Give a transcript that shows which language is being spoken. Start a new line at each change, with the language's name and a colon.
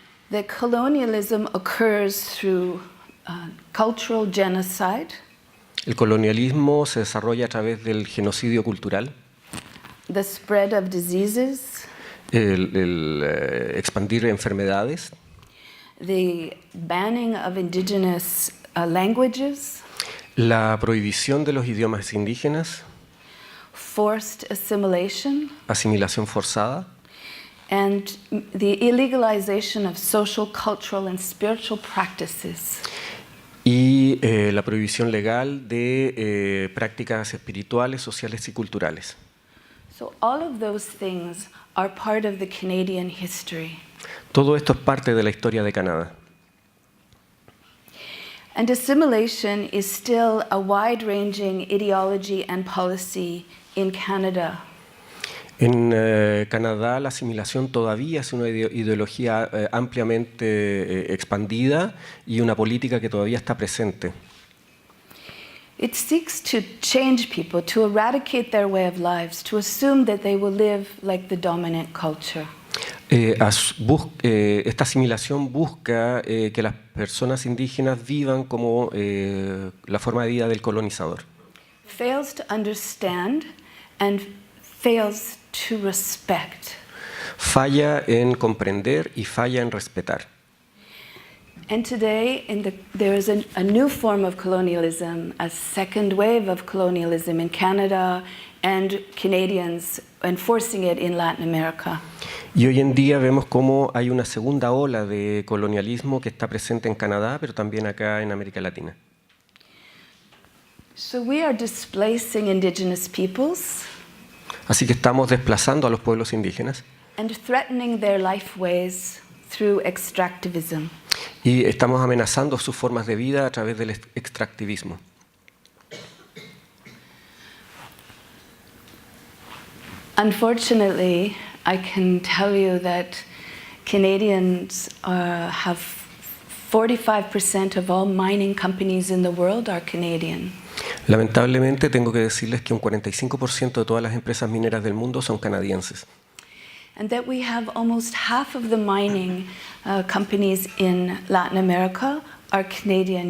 English: The colonialism occurs through cultural genocide.
Spanish: El colonialismo se desarrolla a través del genocidio cultural,
English: the spread of diseases,
Spanish: el expandir enfermedades,
English: the banning of indigenous languages,
Spanish: la prohibición de los idiomas indígenas,
English: forced assimilation,
Spanish: asimilación forzada,
English: and the illegalization of social, cultural, and spiritual practices.
Spanish: y la prohibición legal de prácticas espirituales, sociales y culturales.
English: So all of those things are part of the Canadian history.
Spanish: Todo esto es parte de la historia de Canadá.
English: And assimilation is still a wide-ranging ideology and policy in Canada.
Spanish: En Canadá la asimilación todavía es una ideología ampliamente expandida y una política que todavía está presente.
English: It seeks to change people, to eradicate their way of lives, to assume that they will live like the dominant culture.
Spanish: Esta asimilación busca que las personas indígenas vivan como la forma de vida del colonizador.
English: Fails to understand and fails to respect.
Spanish: Falla en comprender y falla en respetar.
English: And today, there is a new form of colonialism, a second wave of colonialism in Canada and Canadians enforcing it in Latin America.
Spanish: Y hoy en día vemos cómo hay una segunda ola de colonialismo que está presente en Canadá, pero también acá en América Latina.
English: So we are displacing indigenous peoples
Spanish: Así que estamos desplazando a los pueblos indígenas
English: and threatening their lifeways through extractivism.
Spanish: y estamos amenazando sus formas de vida a través del extractivismo.
English: Unfortunately, I can tell you that Canadians have 45% of all mining companies in the world are Canadian.
Spanish: Lamentablemente tengo que decirles que un 45% de todas las empresas mineras del mundo son canadienses.
English: And that we have almost half of the mining companies in Latin America are Canadian.